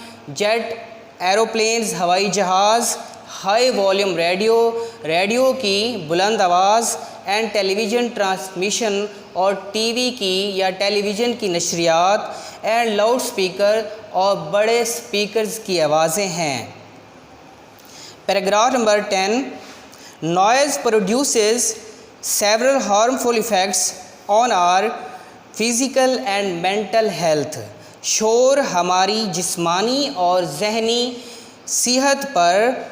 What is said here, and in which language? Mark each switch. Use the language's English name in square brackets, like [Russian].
[English] jet aeroplanes [Urdu] ہوائی جہاز. [English] high volume radio, [Urdu] radio کی بلند آواز. [English] and television transmission, [Urdu] اور ٹی وی کی یا ٹیلی ویژن کی نشریات. [English] and loudspeaker, [Urdu] اور بڑے سپیکرز کی آوازیں ہیں. [English] Paragraph number 10. Noise produces several harmful effects on our physical and mental health. [Urdu] شور ہماری جسمانی اور ذہنی صحت پر